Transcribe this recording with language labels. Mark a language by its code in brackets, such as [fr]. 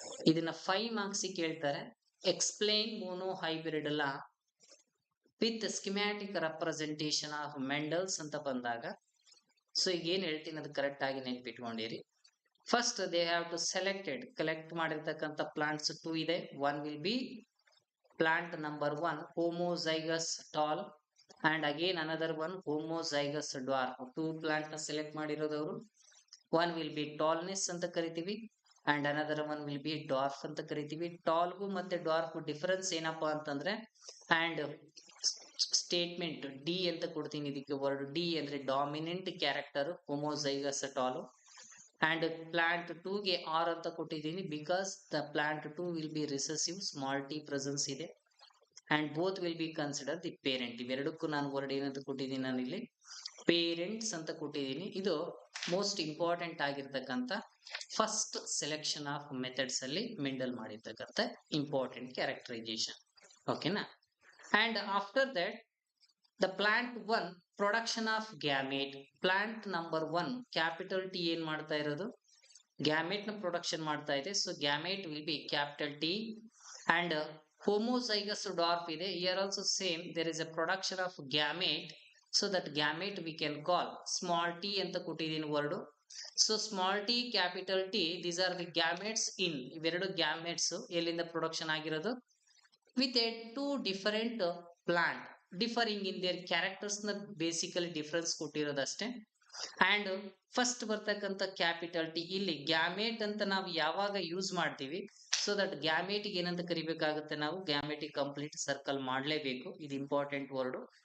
[kn] ಇದನ್ನ 5 ಮಾರ್ಕ್ಸ್ ಕೇಳ್ತಾರೆ. Explain mono hybrid law with schematic representation of Mendel's ಅಂತ ಬಂದಾಗ ಸೊ ಈಗ ಏನ್ ಹೇಳ್ತೀನಿ ಅದು ಕರೆಕ್ಟ್ ಆಗಿ ನೆನ್ಪಿಟ್ಕೊಂಡಿರಿ. First they have to selected, collect ಮಾಡಿರ್ತಕ್ಕಂಥ ಪ್ಲಾಂಟ್ಸ್ 2 ಇದೆ. One will be plant number 1 ಹೋಮೋಜೈಗಸ್ tall [en] and again another one homozygous dwarf. [kn] 2 plant ನ select ಮಾಡಿರೋದವರು. [en] one will be tallness ಅಂತ ಕರಿತೀವಿ and another one will be dwarf ಅಂತ ಕರಿತೀವಿ. [kn] ಟಾಲ್ಗೂ ಮತ್ತೆ dwarf difference ಏನಪ್ಪಾ ಅಂತಂದ್ರೆ [en] and [kn] ಸ್ಟೇಟ್ಮೆಂಟ್ ಡಿ ಅಂತ ಕೊಡ್ತೀನಿ. ಇದಕ್ಕೆ ವರ್ಡ್ ಡಿ ಅಂದ್ರೆ dominant character ಹೋಮೋಜೈಗಸ್ tall. And plant 2 ಗೆ ಆರ್ ಅಂತ ಕೊಟ್ಟಿದ್ದೀನಿ because the plant 2 will be recessive, small T presence ಇದೆ. And both will be consider the parent. ಇವೆರಡಕ್ಕೂ ನಾನು ವರ್ಡ್ ಏನಂತ ಕೊಟ್ಟಿದ್ದೀನಿ, ನಾನು ಇಲ್ಲಿ ಪೇರೆಂಟ್ಸ್ ಅಂತ ಕೊಟ್ಟಿದ್ದೀನಿ. ಇದು ಮೋಸ್ಟ್ ಇಂಪಾರ್ಟೆಂಟ್ ಆಗಿರ್ತಕ್ಕಂಥ ಫಸ್ಟ್ ಸೆಲೆಕ್ಷನ್ ಆಫ್ ಮೆಥಡ್ಸ್ ಅಲ್ಲಿ ಮೆಂಡಲ್ ಮಾಡಿರ್ತಕ್ಕಂಥ ಇಂಪಾರ್ಟೆಂಟ್ ಕ್ಯಾರೆಕ್ಟರೈಸೇಷನ್. ಓಕೆನಾ. [en] And after that the plant 1 production of gamete. [kn] Plant number 1 capital T ಏನ್ ಮಾಡ್ತಾ ಇರೋದು, ಗ್ಯಾಮೇಟ್ ನ ಪ್ರೊಡಕ್ಷನ್ ಮಾಡ್ತಾ ಇದೆ. [en] So gamete will be capital T. [kn] And homozygous dwarf ಇದೆ. [en] Here also same, there is a production of gamete. So that gamete we can call small t [kn] ಅಂತ ಕೊಟ್ಟಿದ್ದೀನಿ word. [en] So small T capital T, these are the gametes in. [kn] ಇವೆರಡು gametes ಎಲ್ಲಿಂದ production ಆಗಿರೋದು, with A two different plant differing in their characters ನ basically difference ಕೊಟ್ಟಿರೋದಷ್ಟೇ. And first ಬರ್ತಕ್ಕಂಥ capital T, ಇಲ್ಲಿ gamete ಅಂತ ನಾವು ಯಾವಾಗ ಯೂಸ್ ಮಾಡ್ತೀವಿ, ಸೊ ದಟ್ ಗ್ಯಾಮೇಟಿಗೆ ಏನಂತ ಕರಿಬೇಕಾಗುತ್ತೆ, ನಾವು ಗ್ಯಾಮೇಟಿಕ್ ಕಂಪ್ಲೀಟ್ ಸರ್ಕಲ್ ಮಾಡಲೇಬೇಕು. ಇದು ಇಂಪಾರ್ಟೆಂಟ್ ವರ್ಡ್.